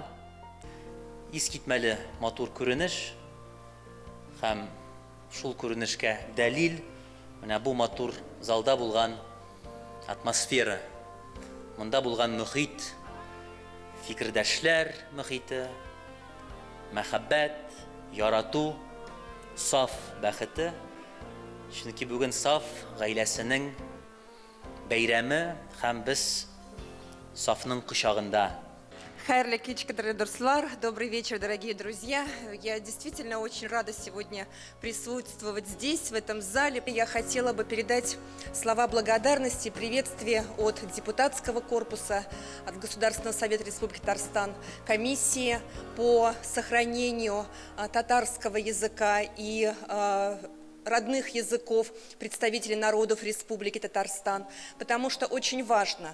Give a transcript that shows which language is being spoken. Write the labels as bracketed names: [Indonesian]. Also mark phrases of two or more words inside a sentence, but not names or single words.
[Tatar] Искитмәле матур күренеш һәм шул күренешкә дәлил менә бу матур залда булган атмосфера, монда булган мөхит, фикердәшләр мөхите, мәхәббәт, ярату, саф бәхете. Чөнки бүген саф гаиләсенең бәйрәме һәм без сафның кочагында. Хайрлы кичка, [Russian] дорогие друзья, добрый вечер, дорогие друзья. Я действительно очень рада сегодня присутствовать здесь, в этом зале. Я хотела бы передать слова благодарности, приветствия от депутатского корпуса, от Государственного совета Республики Татарстан, комиссии по сохранению татарского языка и родных языков представителей народов Республики Татарстан, потому что очень важно.